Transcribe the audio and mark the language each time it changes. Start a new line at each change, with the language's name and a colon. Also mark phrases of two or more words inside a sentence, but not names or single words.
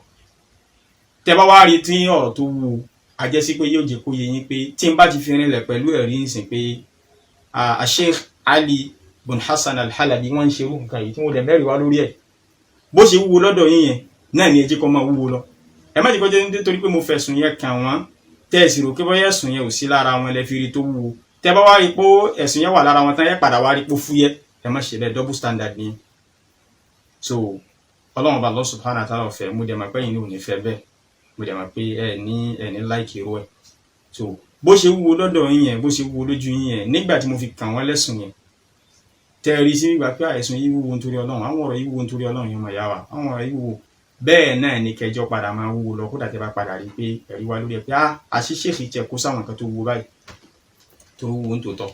Yoruba: Tẹ́ bá wá rí tí ọ̀rọ̀ tó wúwo, a jẹ́ sí pé yóò jẹ́ kó yé yín pé tí n bá ti fi rinlẹ̀ pẹ̀lú ẹ̀rí ìsìn pé Sheikh Ali ibn Hassan al-Halabi wọ́n ń ṣe irú nǹkan yìí tí mo dẹ̀ mẹ́rin wá lórí ẹ̀, bó ṣe wúwo lọ́dọ̀ yín yẹn náà ni ẹ jẹ́ kó máa wúwo lọ. Ẹ má jẹ́ kó jẹ́ nítorí pé mo fẹ̀sùn yẹn kàn wọ́n tẹ́ ẹ sì rò pé bóyá ẹ̀sùn yẹn ò sí lára wọn lẹ fi rí tó wúwo. Tẹ́ bá wá rí pé ẹ̀sùn yẹn wà lára wọn tán ẹ padà wá rí pé fúyẹ́, ẹ má ṣe bẹ́ẹ̀,
English: double standard
Yoruba: ni. So Ọlọ́run bá Allah
Arabic: سبحانه وتعالى
Yoruba: ọ̀fẹ́, mo dẹ̀ mọ̀ pé yín ní ò ní fẹ́ bẹ́ẹ̀, mo dẹ̀ mọ̀ pé ẹ ní láìkì irú ẹ̀. So bó ṣe wúwo lọ́dọ̀ yín yẹn, bó ṣe wúwo lójú yín yẹn, nígbà tí mo fi kàn wọ́n lẹ́sùn yẹn, tẹ́ ẹ rí sí ìgbà pé àìsùn yìí wúwo nítorí Ọlọ́run, àwọn ọ̀rọ̀ yìí wúwo nítorí Ọlọ́run yẹn mọ̀ yá wa, àwọn ọ̀rọ̀ yìí wúwo. Bẹ́ẹ̀ náà ni kẹjọ padà máa wúwo lọ, kódà tẹ́ bá padà rí pé ẹ̀rí wá lórí ẹ̀ pé àṣìṣe kìí tẹ̀ kó sáwọn nǹkan tó wúwo báyìí tó wúwo ń tòótọ́.